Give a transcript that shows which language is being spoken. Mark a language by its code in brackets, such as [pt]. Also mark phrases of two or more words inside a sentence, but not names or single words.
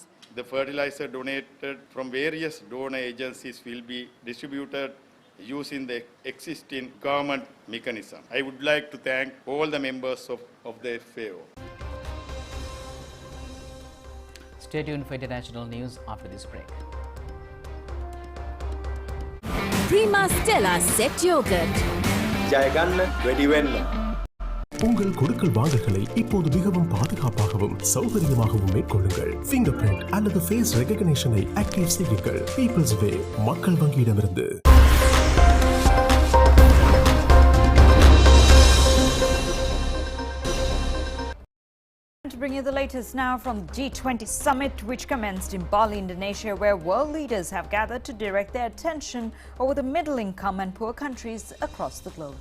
[en] The fertilizer donated from various donor agencies will be distributed using the existing government mechanism. I would like to thank all the members of the FAO. Stay tuned for international news after this break. Prima Stella Set Yogurt. [si] ජයගන්න වැඩි වෙන්න. [ta] உங்கள் கொடுக்கல் வாங்கல்களை இப்போது மிகவும் பாதுகாப்பாகவும் சௌகரியமாகவும் மேற்கொள்ளுங்கள். [en] finger print [ta] அல்லது [en] face recognition active [ta] செய்யுங்கள். பீப்பிள்ஸ் வே மக்கள் வங்கியிடமிருந்து. [en] To bring you the latest now from the G20 summit, which commenced in Bali, Indonesia, where world leaders have gathered to direct their attention over the middle income and poor countries across the globe.